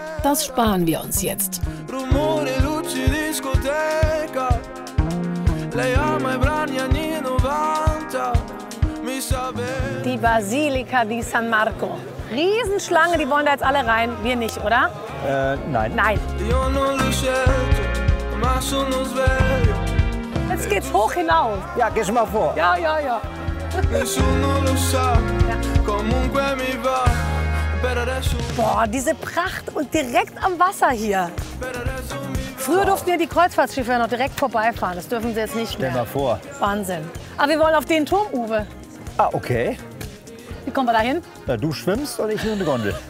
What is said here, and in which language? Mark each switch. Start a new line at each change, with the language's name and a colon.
German: Das sparen wir uns jetzt.
Italian: Rumore, luci, discoteca. Lei ama I brani anni 90. Mi sa bene.
German: Die Basilika di San Marco. Riesenschlange, die wollen da jetzt alle rein. Wir nicht, oder? Nein. Nein.
Italian: Io non l'ho scelto, ma sono sveglio.
German: Jetzt geht's hoch hinaus. Ja, geh schon mal vor. Ja, ja, ja.
Italian: Nessuno lo sa, comunque mi va. Per adesso,
German: Boah, diese Pracht und direkt am Wasser hier. Früher durften ja die Kreuzfahrtschiffe ja noch direkt vorbeifahren. Das dürfen sie jetzt nicht Stell mehr. mal vor. Wahnsinn. Aber wir wollen auf den Turm, Uwe. Ah, okay. Wie kommen wir da hin? Na, du schwimmst und ich nehme eine Gondel.